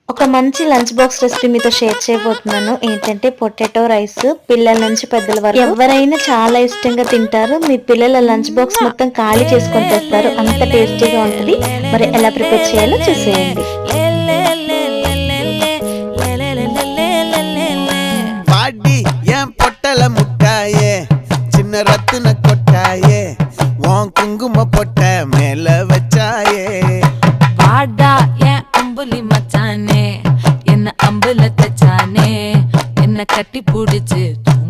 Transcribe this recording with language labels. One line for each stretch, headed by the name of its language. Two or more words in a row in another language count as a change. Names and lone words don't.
Telugu: ఒక మంచి
English: lunch box recipe
Telugu: మీతో షేర్ చేయబోతున్నాను. ఏంటంటే
English: potato rice.
Telugu: పిల్లల నుంచి పెద్దల వరకు ఎవరైనా చాలా ఇష్టంగా తింటారు. మీ పిల్లల
English: lunch box
Telugu: మొత్తం ఖాళీ చేసుకొని తెస్తారు, అంత టేస్టీగా ఉంటుంది. మరి ఎలా ప్రిపేర్ చేయాలో చూసేయండి.
Tamil: பாடி என் பொட்டல முட்டாயே சின்ன ரத்தின கொட்டாயே உன் குங்கும பொட்ட மேல வச்சாயே பாடா என் அம்புலி மச்சானே என்ன அம்புல தச்சானே என்ன கட்டி புடிச்சு